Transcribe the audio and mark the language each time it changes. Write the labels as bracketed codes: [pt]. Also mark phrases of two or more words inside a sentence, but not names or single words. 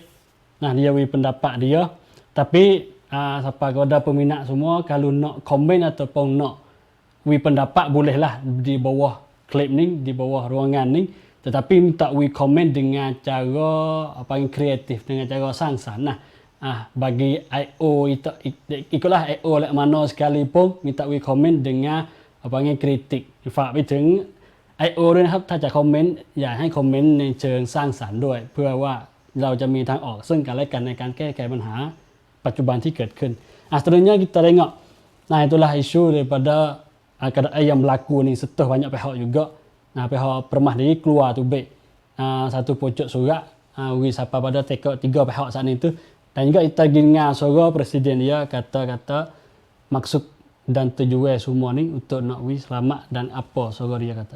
[ms] Nah, dia beri pendapat dia. Tapi siapa kepada peminat semua kalau nak komen ataupun nak pendapat bolehlah di bawah klip ni, di bawah ruangan ni, tetapi minta komen dengan cara yang kreatif, dengan cara sangsan. Nah, bagi IO ikutlah IO lek mana sekalipun minta komen dengan kritik. [th] ฝากไปถึง IO ด้วยนะครับถ้าจะคอมเมนต์อย่าให้คอมเมนต์ในเชิงสร้างสรรค์ด้วยเพื่อว่าเราจะมีทางออกซึ่งกันและกันในการแก้ไขปัญหาปัจจุบันที่เกิดขึ้น. [ms] Seterusnya kita tengok. Nah, itulah isu daripada keadaan yang berlaku ni setuh banyak pihak juga. Nah, pihak Permas ni keluar tu baik satu pucuk surat siapa pada tiga pihak saat itu. Dan juga kita dengar suara presiden dia kata-kata maksud dan tujuan semua ni untuk nak selamat dan apa suara dia kata.